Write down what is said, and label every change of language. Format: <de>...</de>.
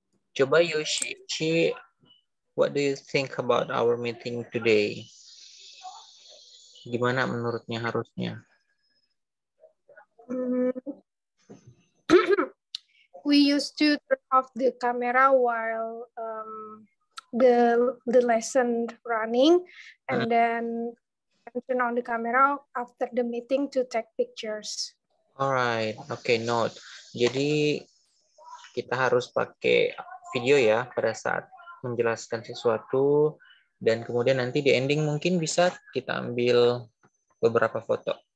<en>Coba Yoshi, what do you think about our meeting today?</en> <id>Gimana menurutnya harusnya?</id> <en>We used to turn off the camera while the lesson running, and then turn on the camera after the meeting to take pictures. Alright, okay, note.</en> <id>Jadi kita harus pakai video ya pada saat menjelaskan sesuatu, dan kemudian nanti di ending mungkin bisa kita ambil beberapa foto.</id>